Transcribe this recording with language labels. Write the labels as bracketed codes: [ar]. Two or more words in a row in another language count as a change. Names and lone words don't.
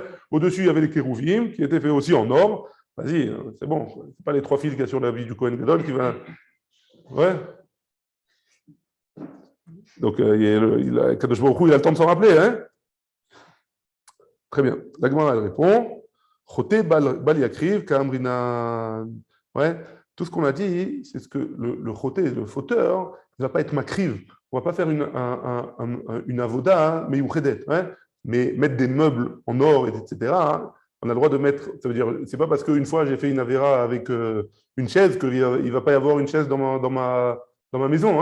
[fr] Au-dessus, il y avait les kérouvim qui étaient faits aussi en or. Vas-y, c'est bon. C'est pas les trois fils qu'il y a sur la vie du [he] כהן גדול [fr] qui va. Ouais. Donc, [he] קדוש ברוך הוא, [fr] il a le temps de s'en rappeler. Hein. Très bien. La Gemara, elle répond [arc] שוטה בל יקריב קאמרינן. [fr] Ouais. Tout ce qu'on a dit, c'est ce que le choté, le fauteur, ne va pas être makriv. On ne va pas faire une avoda, mais youchedet, hein, mais mettre des meubles en or, etc. Hein. On a le droit de mettre, ça veut dire, c'est pas parce qu'une fois j'ai fait une avéra avec une chaise qu'il ne va pas y avoir une chaise dans ma maison.